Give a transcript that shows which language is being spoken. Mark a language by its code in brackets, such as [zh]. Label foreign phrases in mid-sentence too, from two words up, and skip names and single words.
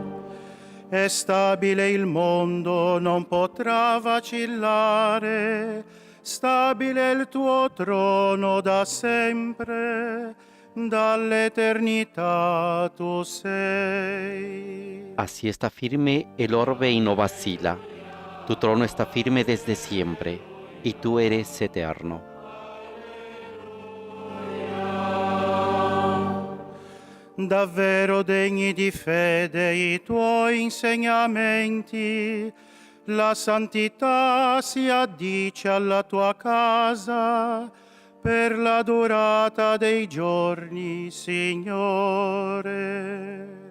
[it] È stabile il mondo, non potrà vacillare. Stabile il tuo trono da sempre, dall'eternità tu sei. [es] Así está firme el orbe y no vacila. Tu trono está firme desde siempre, y tú eres eterno. [it] Davvero degni di fede i tuoi insegnamenti, la santità si addice alla tua casa per la durata dei giorni, Signore.